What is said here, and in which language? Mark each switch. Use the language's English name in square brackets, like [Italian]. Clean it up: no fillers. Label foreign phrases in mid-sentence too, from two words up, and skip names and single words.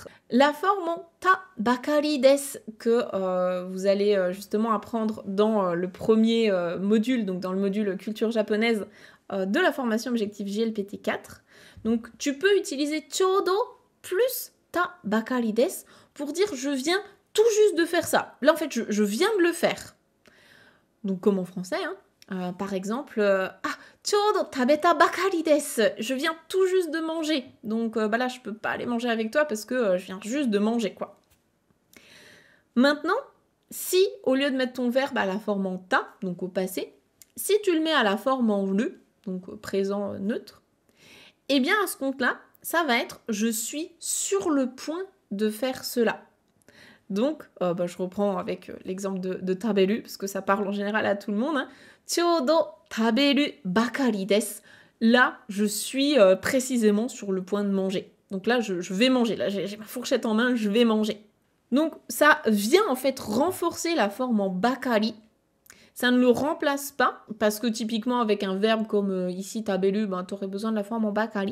[French] La forme en [Japanese] たばかりです [French] que vous allez justement apprendre dans le premier module, donc dans le module culture japonaise de la formation objectif GLPT 4. Donc tu peux utiliser chodo plus [Japanese] たばかりです [French] pour dire je viens tout juste de faire ça. Là en fait je viens de le faire. Donc comme en français, par exemple, [Japanese] ちょうど食べたばかりです, [French] je viens tout juste de manger. Donc là, je peux pas aller manger avec toi parce que je viens juste de manger, quoi. Maintenant, si au lieu de mettre ton verbe à la forme en ta, donc au passé, si tu le mets à la forme en le, donc présent neutre, eh bien à ce compte-là, ça va être je suis sur le point de faire cela. Donc, je reprends avec l'exemple de taberu, parce que ça parle en général à tout le monde. [Japanese] ちょうど食べるばかりです. [French] Là, je suis précisément sur le point de manger. Donc là, je vais manger. Là, j'ai ma fourchette en main, je vais manger. Donc, ça vient en fait renforcer la forme en bakari. Ça ne le remplace pas, parce que typiquement, avec un verbe comme ici, taberu, tu aurais besoin de la forme en bakari.